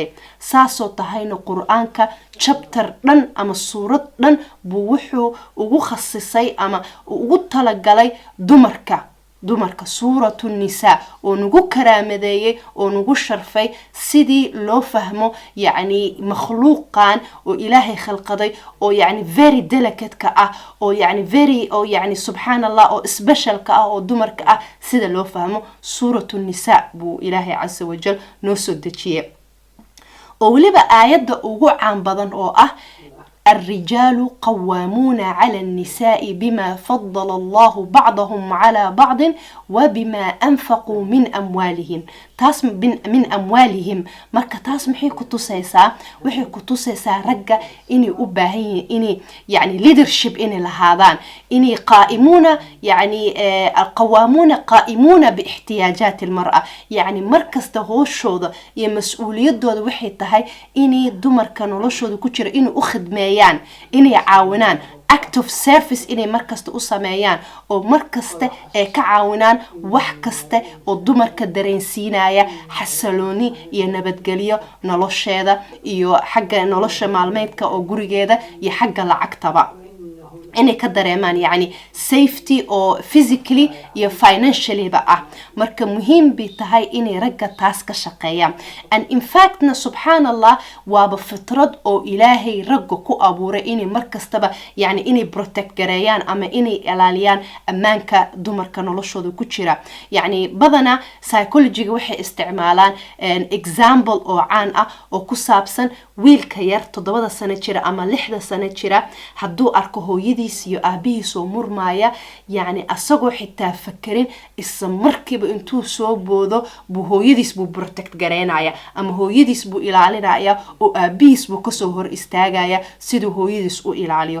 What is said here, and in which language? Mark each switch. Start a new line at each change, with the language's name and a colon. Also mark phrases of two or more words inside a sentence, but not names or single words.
Somali: saasoo tahayna Qur'aanka chapter dhan ama suurad dhan buu wuxuu ugu khasisay ama ugu talagalay dumarka suuratu Nisaa oo nagu karaamadeeyay oo nagu sharfay sidii loo fahmo yani makhluuqan oo Ilaahay khalqaday oo yani
English: very delicate
Somali: ka ah oo yani very oo yani subhanallah oo special ka ah oo dumarka ah sida loo fahmo. suuratu Nisaa buu Ilaahay
Arabic: عز وجل
Somali: noo soo dejiyay oo waliba aayada ugu caan badan oo ah
Arabic: الرجال قوامون على النساء بما فضل الله بعضهم على بعض وبما أنفقوا من أموالهم. تاس من أموالهم
Somali: marka taas maxay ku tusaysaa ragga inay u baahan yihiin inay yani leadership inay lahaadaan, inay
Arabic: قائمون باحتياجات المرأة.
Somali: يعني markasta hooshooda iyo mas'uuliyadooda waxay tahay inay dumarka noloshooda ku jira inay u khidmeeyaan, inay caawinaan,
English: act of service
Somali: inay markasta u sameeyaan oo markasta ay ka caawinaan wax kasta oo dumarka dareensiinaya xasilooni iyo nabadgelyo nolosheeda iyo xagga nolosha maalmeedka oo gurigeeda iyo xagga lacagtaba. inay ka dareemaan yani safety oo physically iyo financially ba ah. marka muhiim bay tahay inay ragga taas ka shaqeeyaan.
English: and in fact
Somali: na subhanallah waaba fitrad oo Ilaahay ragga ku abuuray inay markastaba yani inay protect gareeyaan ama inay ilaaliyaan ammaanka dumarka noloshooda ku jira. yani badana psychology waxay isticmaalaan example oo caan ah oo ku saabsan wiilka yar 7 sano jira ama 6 sano jira hadduu arko hooyadii iyo aabihiis oo murmaaya yani asagoo xitaa fakirin isla markiiba intuu soo boodo buu hooyadiis buu protect gareynaya ama hooyadiis buu ilaalinaya oo aabihiis buu kasoo hor istaagaya siduu hooyadiis u ilaaliyo.